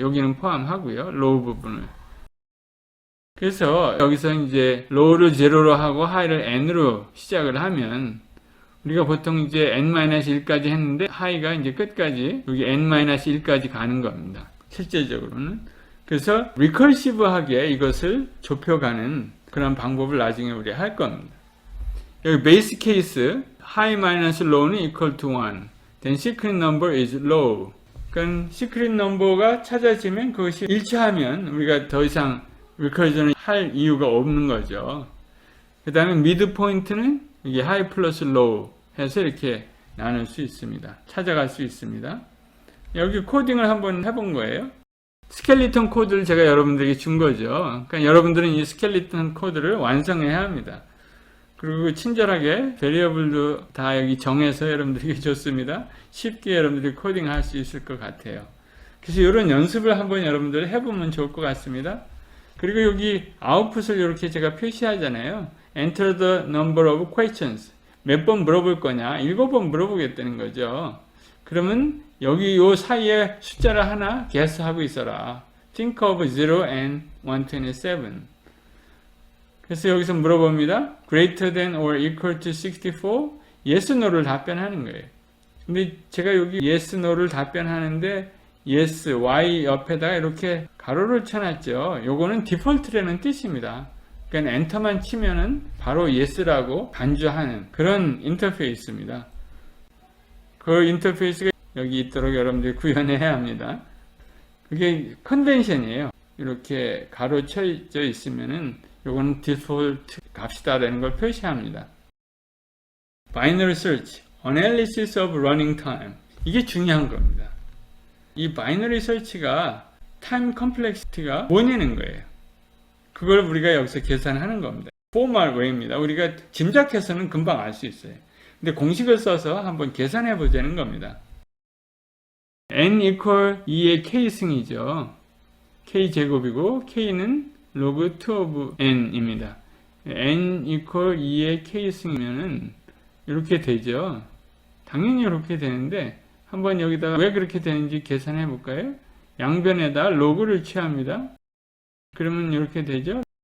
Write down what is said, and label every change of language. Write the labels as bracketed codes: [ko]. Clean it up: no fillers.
[ko] 여기는 포함하고요. 로우 부분을. 그래서 여기서 이제 로우를 제로로 하고 하이를 n으로 시작을 하면 우리가 보통 이제 n-1까지 했는데 하이가 이제 끝까지 여기 n-1까지 가는 겁니다. 실제적으로는. 그래서 리커시브하게 이것을 좁혀가는 그런 방법을 나중에 우리 할 겁니다. [en] 여기 베이스 케이스 high minus low는 equal to 1. then secret number is low. [ko] 그러니까 secret number가 찾아지면 그것이 일치하면 우리가 더 이상 리커전을 할 이유가 없는 거죠. 그 다음에 미드 포인트는 이게 high 플러스 low 해서 이렇게 나눌 수 있습니다. 찾아갈 수 있습니다. 여기 코딩을 한번 해본 거예요. 스켈리톤 코드를 제가 여러분들에게 준 거죠. 그러니까 여러분들은 이 스켈리톤 코드를 완성해야 합니다. 그리고 친절하게 베리어블도 다 여기 정해서 여러분들에게 줬습니다. 쉽게 여러분들이 코딩할 수 있을 것 같아요. 그래서 이런 연습을 한번 여러분들 해보면 좋을 것 같습니다. 그리고 여기 아웃풋을 이렇게 제가 표시하잖아요. [en] Enter the number of questions. [ko] 몇 번 물어볼 거냐? 7번 물어보겠다는 거죠. 그러면 여기 요 사이에 숫자를 하나 guess하고 있어라. [en] Think of 0 and 127. [ko] 그래서 여기서 물어봅니다. [en] Greater than or equal to 64? [ko] Yes, no를 답변하는 거예요. 근데 제가 여기 yes, no를 답변하는데 yes, y 옆에다가 이렇게 가로를 쳐놨죠. 요거는 디폴트라는 뜻입니다. 그러니까 엔터만 치면은 바로 yes라고 간주하는 그런 인터페이스입니다. 그 인터페이스가 여기 있도록 여러분들이 구현해야 합니다. 그게 컨벤션이에요. 이렇게 가로 쳐져 있으면은 요거는 디폴트 값이다 라는 걸 표시합니다. [en] Binary Search, Analysis of Running Time. [ko] 이게 중요한 겁니다. 이 바이너리 설치가 타임 컴플렉시티가 뭐냐는 거예요. 그걸 우리가 여기서 계산하는 겁니다. 포멀 웨이입니다. 우리가 짐작해서는 금방 알 수 있어요. 근데 공식을 써서 한번 계산해 보자는 겁니다. n equal 2의 k승이죠. k제곱이고 k는 log 2 of n입니다. n equal 2의 k승이면은 이렇게 되죠. 당연히 이렇게 되는데 한번 여기다가 왜 그렇게 되는지 계산해 볼까요? 양변에다 로그를 취합니다. 그러면 이렇게 되죠.